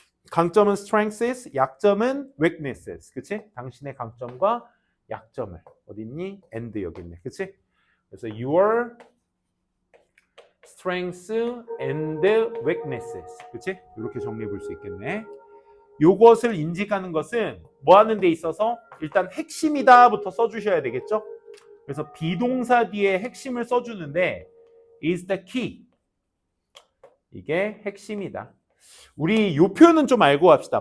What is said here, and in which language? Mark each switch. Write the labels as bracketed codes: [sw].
[ko] 강점은 strengths, 약점은 weaknesses. 그치? 당신의 강점과 약점을. 어디 있니? and 여기 있네. 그치? 그래서 [en] your strengths and weaknesses. [ko] 그치? 이렇게 정리해 볼 수 있겠네. 요것을 인식하는 것은 뭐 하는 데 있어서 일단 핵심이다부터 써주셔야 되겠죠? 그래서 비동사 뒤에 핵심을 써주는데 [en] is the key. [ko] 이게 핵심이다. 우리 요 표현은 좀 알고 갑시다.